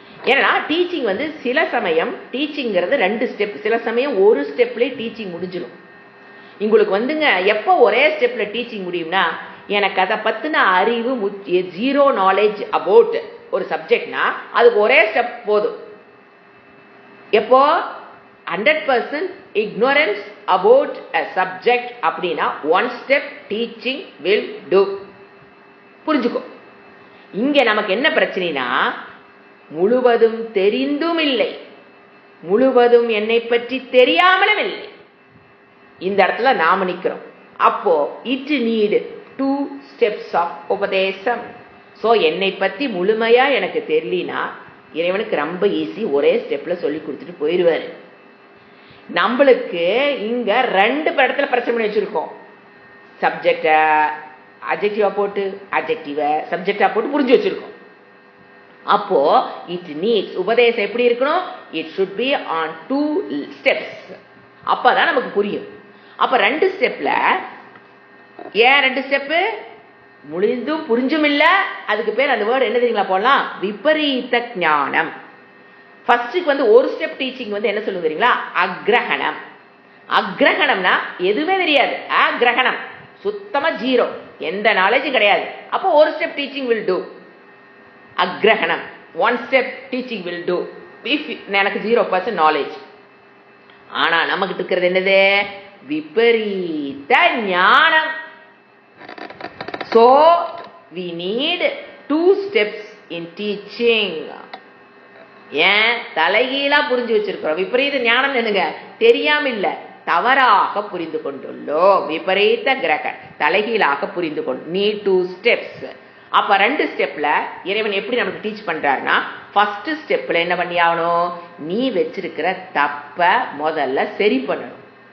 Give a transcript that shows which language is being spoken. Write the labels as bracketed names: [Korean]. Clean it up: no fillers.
[Tamil] ஏன்னா டீச்சிங் சில சமயம் டீச்சிங்கிறது 2 ஸ்டெப், சில சமயம் ஒரு ஸ்டெப்லேயே டீச்சிங் முடிஞ்சிடும். உங்களுக்கு எப்போ ஒரே ஸ்டெப்ல டீச்சிங் முடியும்னா, எனக்கு அதை பத்தின அறிவு 0 நாலேஜ் அபவுட் ஒரு சப்ஜெக்ட்னா அதுக்கு ஒரே ஸ்டெப் போதும். எப்போ [English] 100% ignorance about a subject [Tamil] அப்படின்னா [English] 1 step teaching will do. [Tamil] புரிஞ்சுக்கோ. இங்க நமக்கு என்ன பிரச்சனைனா, முழுவதும் தெரிந்தும் இல்லை, முழுவதும் என்னை பற்றி தெரியாமலும் இல்லை. இந்த இடத்துல நாம நிக்கிறோம். அப்போ [English] it need 2 steps of [Tamil] உபதேசம். சோ என்னை பத்தி முழுமையா எனக்கு தெரியலனா இறைவனுக்கு ரொம்ப ஈஸி, ஒரே ஸ்டெப்ல சொல்லி கொடுத்துட்டு போயிடுவாரு. நம்மளுக்கு இங்க 2 இடத்துல பிரச்சனை பண்ணி வச்சிருக்கோம். சப்ஜெக்ட அட்ஜெக்டிவா போட்டு, அட்ஜெக்டிவ சப்ஜெக்டா போட்டு புரிஞ்சு வச்சிருக்கோம். அப்போ இட் நீட்ஸ், உபதேசம் எப்படி இருக்கணும்? [English] It should be on 2 steps. [Tamil] அப்பதான் நமக்கு புரியும். அப்ப 2 ஸ்டெப்ல, ஏன் 2 ஸ்டெப்பு? முடிந்தும் புரிஞ்சும் இல்ல, அதுக்கு பேர் அந்த வேர்டு என்ன தெரியுங்களா போடலாம்? விபரீத ஞானம். ஃபர்ஸ்டுக்கு ஒரு ஸ்டெப் டீச்சிங் என்ன சொல்லுங்க தெரியுங்களா? அக்ரஹணம். அக்ரஹணம்னா எதுவுமே தெரியாது, அக்ரஹணம் சுத்தமா 0, எந்த நாலேஜும் கிடையாது. அப்போ ஒரு [English] Step teaching will do. அக்ரஹணம் 1 step teaching will do if எனக்கு 0% knowledge. [Tamil] ஆனா நமக்கு இருக்கிறது என்னது? விபரீத ஞானம். [English] So we need 2 steps in teaching. [Tamil] ஏன் தலைகீழா புரிஞ்சு வச்சிருக்கிறோம்? விபரீத ஞானம் என்னங்க? தெரியாம இல்ல, தவறாக புரிந்து கொண்டுள்ளோம். விபரீத கிரக, தலைகீழாக புரிந்து கொண்டு. [English] Need 2 steps. [Tamil] அப்ப 2 ஸ்டெப்ல இறைவன் எப்படி நமக்கு டீச் பண்றாருன்னா, ஃபர்ஸ்ட் ஸ்டெப்ல என்ன பண்ணி ஆகணும்? நீ வச்சிருக்கிற தப்ப முதல்ல சரி பண்ணணும்.